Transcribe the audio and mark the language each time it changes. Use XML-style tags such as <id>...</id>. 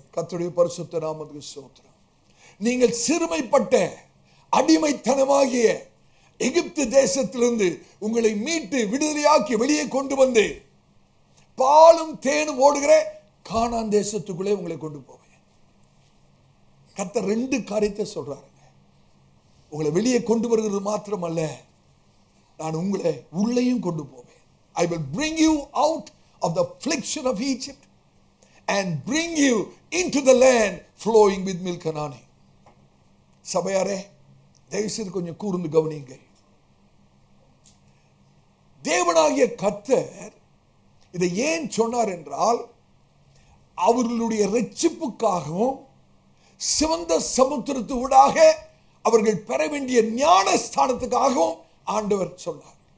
<ta>கர்த்தருடைய பரிசுத்த நாமத்துக்கு ஸ்தோத்திரம். நீங்கள் சிறுமைப்பட்ட அடிமைத்தனமாகிய எகிப்து தேசத்திலிருந்து உங்களை மீட்டு விடுதலையாக்கி வெளியே கொண்டு வந்து பாலும் தேனும் ஓடுகிற கானான் தேசத்துக்குள்ளே உங்களை கொண்டு போவேன். கர்த்தர் 2 காரியத்தை சொல்றாருங்க. உங்களை வெளியே கொண்டு வருகிறது மாத்திரமல்ல, நான் உங்களை உள்ளேயும் கொண்டு போவேன்.</ta> <en>I will bring you out of the affliction of Egypt and bring you into the land flowing with milk and honey.</en> <ta>சபையாரே, தயவுசெய்து கொஞ்சம் கூர்ந்து கவனியுங்கள். தேவனாகிய கர்த்தர் இதை ஏன் சொன்னார் என்றால், அவர்களுடைய இரட்சிப்புக்காகவும் சிவந்த சமுத்திரத்து ஊடாக அவர்கள் பெற வேண்டிய ஞானஸ்தானத்துக்காகவும் ஆண்டவர் சொன்னார்.</ta>